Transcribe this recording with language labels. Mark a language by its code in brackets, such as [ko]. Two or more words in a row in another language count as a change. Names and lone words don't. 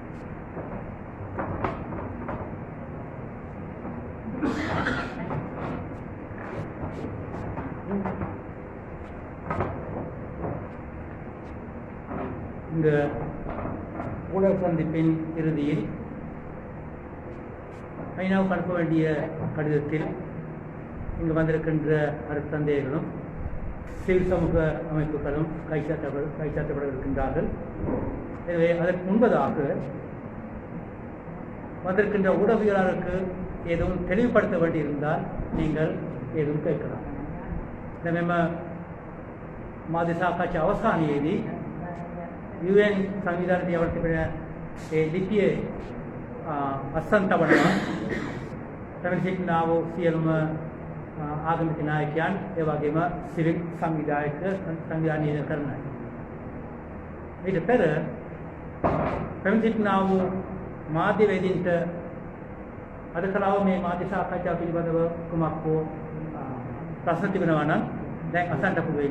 [ta] இந்த ஊடக சந்திப்பின் இறுதியில் ஐநாவுக்கு அனுப்ப வேண்டிய கடிதத்தில் இங்கு வந்திருக்கின்ற அருட்தந்தையர்களும் சிவில் சமூக அமைப்புகளும் கைச்சாற்றப்பட இருக்கின்றார்கள். எனவே அதற்கு முன்பதாக வந்திருக்கின்ற ஊடகவியலாளருக்கு ஏதும் தெளிவுபடுத்த வேண்டியிருந்தால் நீங்கள் ஏதும் கேட்கலாம். [si] මෙම මාධ්‍ය සාකච්ඡා අවසානයේදී UN සංවිධානයේ යවන තිබෙන ඒ ලිපියේ අස්සන් තබනවා පැමිණ සිටිනා වූ සියලුම ආගමික නායකයන් ඒ වගේම සිවිල් සංවිධානීය කරන ඊට පෙර පැමිණ සිටිනා වූ මාධ්‍යවේදීන්ට අද කලාව මේ මාධ්‍ය සාකච්ඡා පිළිබඳව කුමක් හෝ ප්‍රශ්න තිබෙනවා නම් දැන් අසන්නට පුළුවනි.